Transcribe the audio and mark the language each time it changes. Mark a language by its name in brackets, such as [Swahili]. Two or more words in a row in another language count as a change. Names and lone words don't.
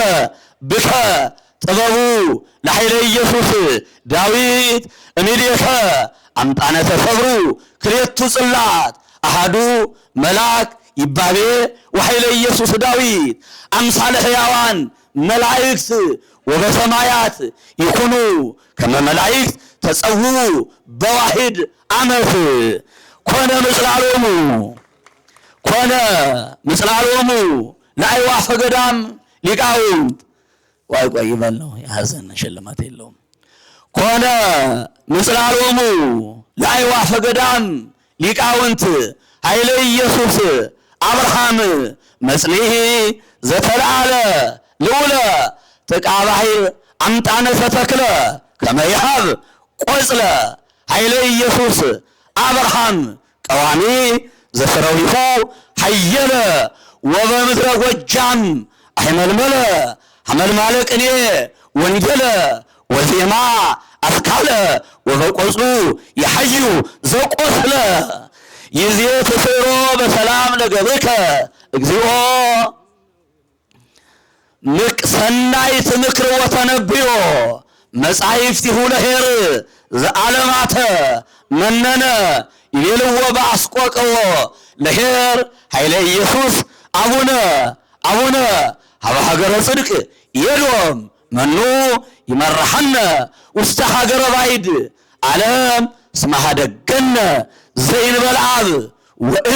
[Geez] ብከ ጥበቡ ለኃይለ ኢየሱስ ዳዊት እምኔከ አምጣነ ተሰብሩ ክልኤቱ ጽላት አሃዱ መልአክ ይባቤ ወኃይለ ኢየሱስ ዳዊት አምሳለ ሕያዋን መላእክት ወበሰማያት ይኩኑ ከመ መላእክት ተጸውዑ በዋሂድ ዓመት ኮነ ምጽላሎሙ ለአዕዋፈ ገዳም ሊቃውንት [Amharic] ዋይ ይበል ነው የሐዘን ሽልማት የለውም። [Geez] ኮነ ምጽላሎሙ ለአዕዋፈ ገዳም ሊቃውንት ኃይለ ኢየሱስ አብርሃም መጽሊሂ ዘተለዓለ ልዑለ ጥቃ ባሕር አምጣነ ተተክለ ከመ ይሃብ ቆጽለ ኃይለ ኢየሱስ አብርሃም ቀዋሚ ዘፍረዊሁ ኃየለ ወበምድረ ጎጃም አይመልመለ ሐመልማለ ቅኔ ወንጌለ ወዜማ አስካለ ወበቆጽሉ የሐዩ ዘቆስለ ይዜ ተሰሮ በሰላም ለገብርከ እግዚኦ ሰናይት ምክር ወተነብዮ መጻሕፍቲሁ ለኄር ዘዓለማተ መነነ ይቤልዎ በአስቆቅዎ ለኄር ኃይለ ኢየሱስ አቡነ ሀበ ሀገረ ጽድቅ የሎም መኑ ይመርሐነ ውስተ ሀገረ ባዕድ ዓለም እስመ ኀደገነ ዘእንበለ አብ ወእም